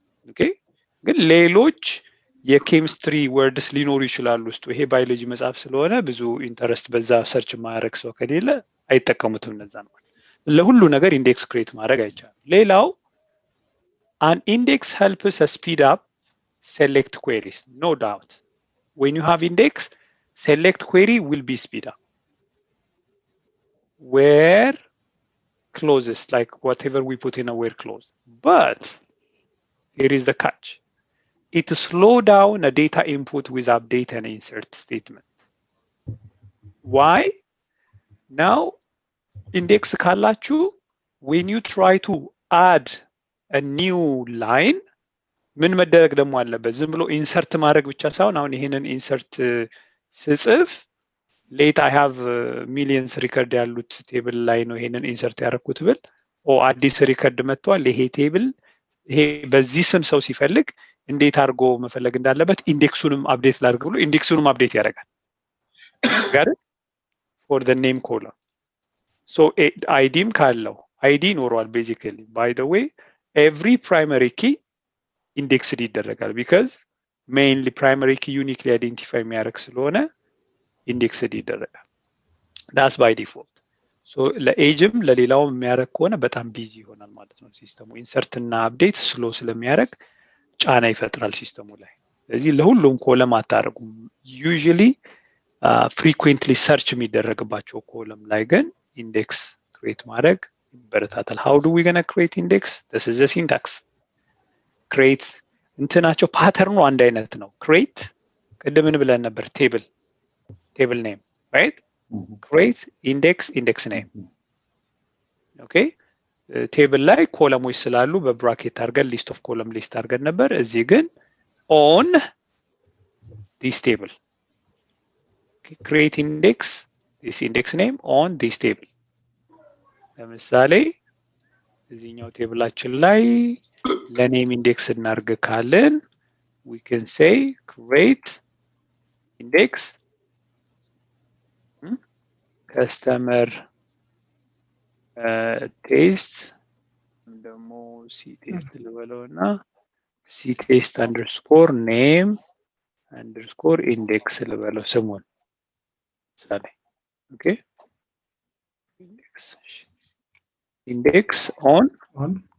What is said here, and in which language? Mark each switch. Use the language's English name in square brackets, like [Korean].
[Amharic] ኦኬ ግን ሌሎች የኬሚስትሪ ወርድስ ሊኖሩ ይችላሉ ውስጡ። ይሄ ባዮሎጂ መጽሐፍ ስለሆነ ብዙ ኢንተረስት በዛ ሰርች ማድረግ ሰው ከሌለ አይጠቀሙትም እነዛ ነው። ለሁሉ ነገር ኢንዴክስ ክሬት ማድረግ አይቻልም። ሌላው [English] an index helps us speed up select queries, no doubt. When you have index, select query will be speed up. Where clauses, like whatever we put in a where clause. But here is the catch. It slows down a data input with update and insert statement. Why? Now, index ካላችሁ when you try to add a new line [Amharic] ምን መደረግ ደግሞ አለበት? ዝም ብሎ ኢንሰርት ማድረግ ብቻ ሳይሆን አሁን ይሄንን ኢንሰርት ስጽፍ ሌት [English] I have millions [Amharic] ሪከርድ ያሉት ቴብል ላይ ነው ይሄንን ኢንሰርት ያደረኩት ብል አዲስ ሪከርድ መጥቷል ይሄ ቴብል ይሄ በዚህ ስም ሰው ሲፈልግ እንዴት አድርጎ መፈለግ እንዳለበት ኢንዴክሱንም አፕዴት ላድርግ ብሎ ኢንዴክሱንም አፕዴት ያደርጋል። [English] got it? for the name column. [Amharic] so አይዲም ካለው አይዲ ኖሯል basically. [English] by the way every primary key indexed ይደረጋል because mainly primary key uniquely identify የሚያደርግ ስለሆነ indexed ይደረጋል. that's by default. [Amharic] so ለኤጅም ለሌላውም የሚያደርግ ከሆነ በጣም ቢዚ ይሆናል ማለት ነው ሲስተሙ። ኢንሰርት እና አፕዴት ስሎ ስለሚያደርግ ጫና ይፈጥራል ሲስተሙ ላይ። ስለዚህ ለሁሉም ኮለም አታደርጉም። usually frequently search የሚደረግባቸው ኮለም ላይ ግን ኢንዴክስ ክሬት ማድረግ ይበረታታል። [English] how do we gonna create index? this is the syntax. [Amharic] create እንትናቸው ፓተርኑ አንድ አይነት ነው። create ቅድም ምን ብለን ነበር? [English] table name, right? create index name. [Amharic] okay ቴብል ላይ ኮለሞች ስላሉ በብራኬት አድርገን ሊስት ኦፍ ኮለም ሊስት አድርገን ነበር። እዚህ ግን [English] on this table. okay, create index this index name on this table. [Amharic] ለምሳሌ እዚህኛው ቴብላችን ላይ ለኔም ኢንዴክስ እናርግ ካለን [English] we can say create index customer taste demo ctaste [Amharic] ልበለውና [English] ctaste underscore name underscore index [Amharic] ልበለው ስሙን ምሳሌ [English] okay index on